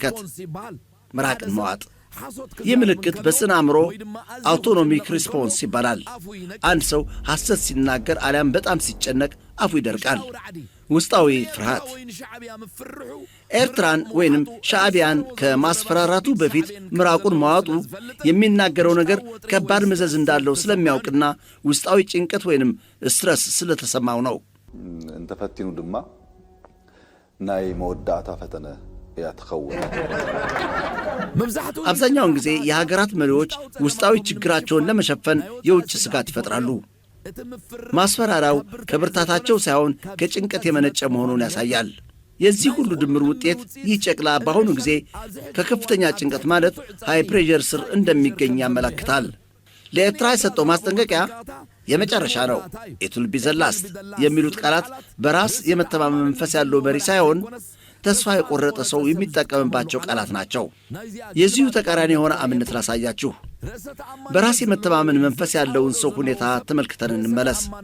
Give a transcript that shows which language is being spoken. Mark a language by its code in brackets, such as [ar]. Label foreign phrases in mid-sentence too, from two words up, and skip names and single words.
[am] እንመልከት። ምራቅን መዋጥ። ይህ ምልክት በስነ አእምሮ [en] autonomic response [am] ይባላል። አንድ ሰው ሐሰት ሲናገር አሊያም በጣም ሲጨነቅ አፉ ይደርቃል። ውስጣዊ ፍርሃት ኤርትራን ወይንም ሻዕቢያን ከማስፈራራቱ በፊት ምራቁን ማዋጡ የሚናገረው ነገር ከባድ መዘዝ እንዳለው ስለሚያውቅና ውስጣዊ ጭንቀት ወይንም ስትረስ ስለተሰማው ነው። [ti] እንተፈቲኑ ድማ ናይ መወዳእታ ፈተነ ያተኸውነ [am] አብዛኛውን ጊዜ የሀገራት መሪዎች ውስጣዊ ችግራቸውን ለመሸፈን የውጭ ስጋት ይፈጥራሉ። ማስፈራራው ከብርታታቸው ሳይሆን ከጭንቀት የመነጨ መሆኑን ያሳያል። የዚህ ሁሉ ድምር ውጤት ይህ ጨቅላ በአሁኑ ጊዜ ከከፍተኛ ጭንቀት ማለት [en] high pressure [am] ስር እንደሚገኝ ያመለክታል። ለኤርትራ የሰጠው ማስጠንቀቂያ የመጨረሻ ነው። [en] it will be the last [am] የሚሉት ቃላት በራስ የመተማመን መንፈስ ያለው መሪ ሳይሆን ተስፋ የቆረጠ ሰው የሚጠቀምባቸው ቃላት ናቸው። የዚሁ ተቃራኒ የሆነ አምነት ላሳያችሁ። በራስ የመተማመን መንፈስ ያለውን ሰው ሁኔታ ተመልክተን እንመለስ።